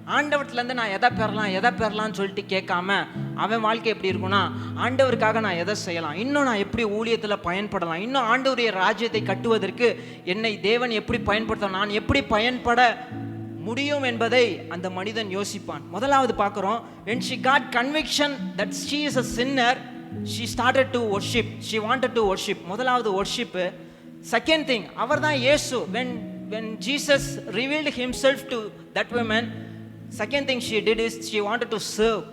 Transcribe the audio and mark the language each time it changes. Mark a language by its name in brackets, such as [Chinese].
[Tamil] ஆண்டவர்லேருந்து நான் எதை பெறலாம்னு சொல்லிட்டு கேட்காம அவன் வாழ்க்கை எப்படி இருக்கும்னா, ஆண்டவருக்காக நான் எதை செய்யலாம், இன்னும் நான் எப்படி ஊழியத்தில் பயன்படலாம், இன்னும் ஆண்டவருடைய ராஜ்யத்தை கட்டுவதற்கு என்னை தேவன் எப்படி பயன்படுத்தலாம், நான் எப்படி பயன்பட முடியும் என்பதை அந்த மனிதன் யோசிப்பான். முதலாவது பார்க்குறோம், [English] when she got conviction that she is a sinner, she started to worship, she wanted to worship. [Tamil] முதலாவது worship. [English] Second thing, [Tamil] அவர் தான் இயேசு. [English] when Jesus revealed himself to that woman, second thing she did is she wanted to serve.